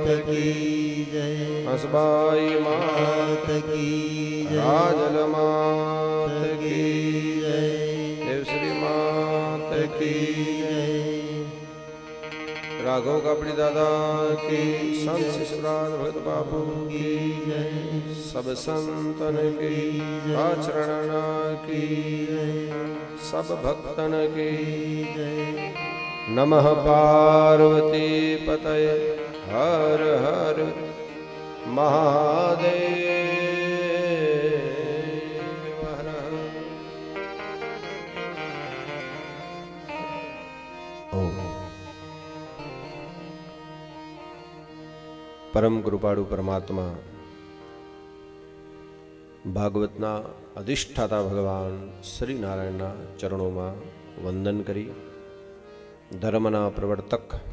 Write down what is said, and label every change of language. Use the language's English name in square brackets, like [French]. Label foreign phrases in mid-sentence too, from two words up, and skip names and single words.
[Hindi] की जय. हसबाई मात की जय. राजल मात की જય. देवश्री मात की જય. राघव कापड़ी दादा की संत शिष्यराज भगत बापू की જય. सब संतन की आचरण की सब भक्तन की [Sanskrit] नमः पार्वती पतये हर हर महादेव हर हर. [Gujarati] પરમ કૃપાળુ પરમાત્મા ભાગવતના અધિષ્ઠાતા ભગવાન શ્રી નારાયણના ચરણોમાં વંદન કરી ધર્મના પ્રવર્તક